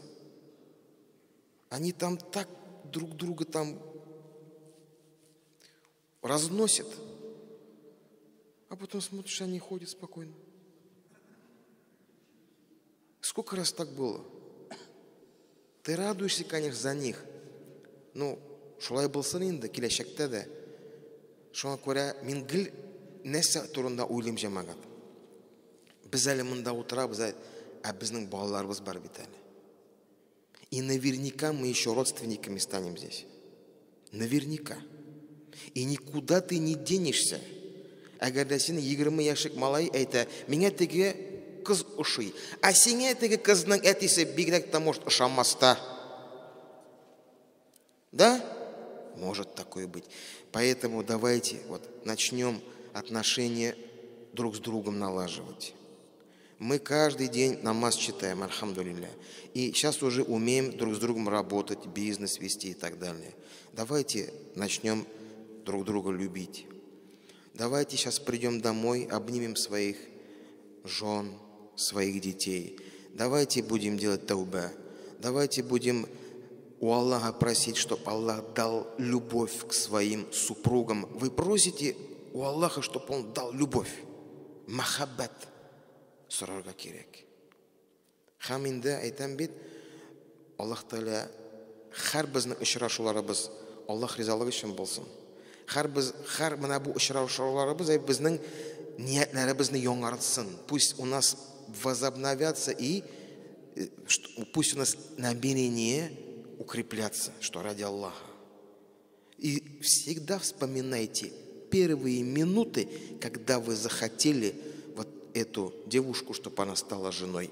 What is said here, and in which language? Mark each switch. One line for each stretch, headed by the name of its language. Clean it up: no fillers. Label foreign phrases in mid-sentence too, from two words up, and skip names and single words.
Russian: Они там так друг друга там разносят, а потом смотришь, они ходят спокойно. Сколько раз так было? Ты радуешься, конечно, за них. Ну,
Tatar: шулай болсын инде, киләчәктә дә. Шуңа күрә мин гел нәрсә турында уйлыйм, җәмәгать. Без әле монда утырабыз, а безнең балаларыбыз бар бит әле.
Russian: И наверняка мы еще родственниками станем здесь. Наверняка. И никуда ты не денешься.
Tatar: Әгәр дә сине 20 яшьлек малай әйтә, миңа теге кыз ошый, а сиңа теге кызның әтисе бигрәк тә может ошамаста.
Russian: Да? Может такое быть. Поэтому давайте вот начнем отношения друг с другом налаживать. Мы каждый день намаз читаем, альхамдулилля. И сейчас уже умеем друг с другом работать, бизнес вести и так далее. Давайте начнем друг друга любить. Давайте сейчас придем домой, обнимем своих жен, своих детей. Давайте будем делать тауба. Давайте будем у Аллаха просить, чтобы Аллах дал любовь к своим супругам. Вы просите у Аллаха, чтобы Он дал любовь.
Tatar: Махаббат. Сұрарға керек. Һәм инде әйтәм бит, Аллаһ Тәгалә һәр безнең очрашуларыбыз Аллаһ ризалыгы өчен булсын. Һәр менә бу очрашуларыбыз безнең ниятләребезне яңартсын.
Russian: Пусть у нас возобновятся и пусть у нас намерение укрепляться, что ради Аллаха. И всегда вспоминайте первые минуты, когда вы захотели вот эту девушку, чтобы она стала женой.